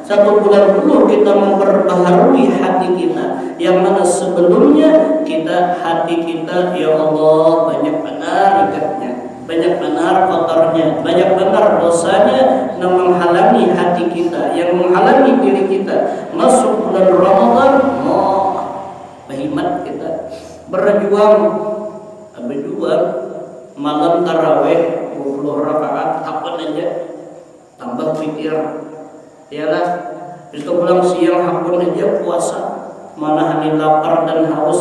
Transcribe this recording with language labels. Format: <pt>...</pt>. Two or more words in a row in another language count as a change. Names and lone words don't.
<id>1 bulan penuh kita memperbaharui hati kita, yang mana sebelumnya hati kita ya Allah banyak benar ikatnya, banyak benar kotornya, banyak benar dosanya yang menghalangi hati kita, yang menghalangi diri kita. Masuk bulan Ramadan,</id> <bjn>berhimat kita berjuang malam taraweh 20 rakaat apa aja, tambah witir yalah, itu pulang siang hakun aja puasa, menahan lapar dan haus.</bjn>